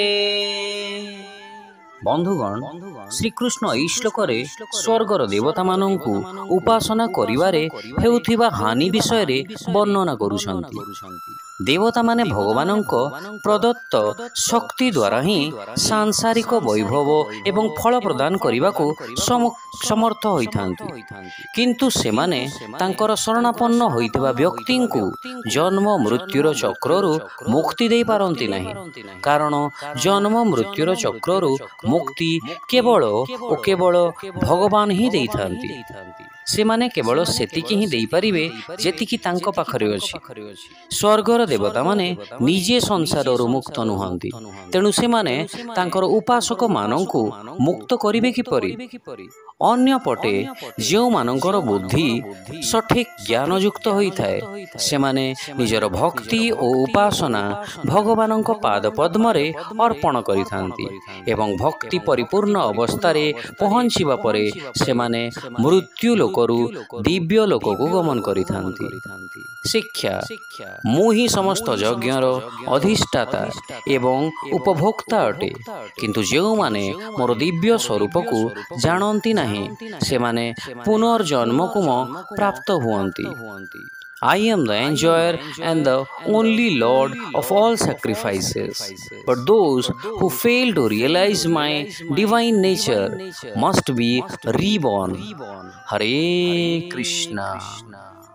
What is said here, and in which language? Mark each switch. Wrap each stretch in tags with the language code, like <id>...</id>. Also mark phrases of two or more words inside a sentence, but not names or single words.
<or>ବନ୍ଧୁଗଣ, ଶ୍ରୀକୃଷ୍ଣ ଏଇ ଶ୍ଳୋକରେ ସ୍ୱର୍ଗର ଦେବତା ମାନଙ୍କୁ ଉପାସନା କରିବାରେ ହେଉଥିବା ହାନି ବିଷୟ ରେ ବର୍ଣ୍ଣନା କରୁଛନ୍ତି। ଦେବତା ମାନେ ଭଗବାନଙ୍କ ପ୍ରଦତ୍ତ ଶକ୍ତି ଦ୍ୱାରା ହିଁ ସାଂସାରିକ ବୈଭବ ଏବଂ ଫଳ ପ୍ରଦାନ କରିବାକୁ ସମର୍ଥ ହୋଇଥାନ୍ତି, କିନ୍ତୁ ସେମାନେ ତାଙ୍କର ଶରଣାପନ୍ନ ହୋଇଥିବା ବ୍ୟକ୍ତିଙ୍କୁ ଜନ୍ମ ମୃତ୍ୟୁର ଚକ୍ରରୁ ମୁକ୍ତି ଦେଇ ପାରନ୍ତି ନାହିଁ। କାରଣ ଜନ୍ମ ମୃତ୍ୟୁର ଚକ୍ରରୁ ମୁକ୍ତି କେବଳ ଓ କେବଳ ଭଗବାନ ହିଁ ଦେଇଥାନ୍ତି। ସେମାନେ କେବଳ ସେତିକି ହିଁ ଦେଇ ପାରିବେ ଯେତିକି ତାଙ୍କ ପାଖରେ ଅଛି। ସ୍ୱର୍ଗର ଦେବତା ମାନେ ନିଜେ ସଂସାରରୁ ମୁକ୍ତ ନୁହନ୍ତି, ତେଣୁ ସେମାନେ ତାଙ୍କର ଉପାସକ ମାନଙ୍କୁ ମୁକ୍ତ କରିବେ କିପରି? ଅନ୍ୟ ପଟେ ଯେଉଁ ମାନଙ୍କର ବୁଦ୍ଧି ସଠିକ ଜ୍ଞାନ ଯୁକ୍ତ ହୋଇଥାଏ ସେମାନେ ନିଜର ଭକ୍ତି ଓ ଉପାସନା ଭଗବାନଙ୍କ ପାଦ ପଦ୍ମରେ ଅର୍ପଣ କରିଥାନ୍ତି ଏବଂ ଭକ୍ତି ପରିପୂର୍ଣ୍ଣ ଅବସ୍ଥାରେ ପହଞ୍ଚିବା ପରେ ସେମାନେ ମୃତ୍ୟୁ ଲୋକରୁ ଦିବ୍ୟ ଲୋକକୁ ଗମନ କରିଥାନ୍ତି। ଶିକ୍ଷା ମୁଁ ହିଁ ସମସ୍ତ ଯଜ୍ଞର ଅଧିଷ୍ଠାତା ଏବଂ ଉପଭୋକ୍ତା ଅଟେ, କିନ୍ତୁ ଯେଉଁ ମାନେ ମୋର ଦିବ୍ୟ ସ୍ୱରୂପକୁ ଜାଣନ୍ତି ନାହିଁ ସେମାନେ ପୁନର୍ଜନ୍ମ କୋ ପ୍ରାପ୍ତ ହୁଅନ୍ତି।</or> <en>I am the enjoyer and the only Lord of all sacrifices. But those who fail to realize my divine nature must be reborn. Hare Krishna.</en>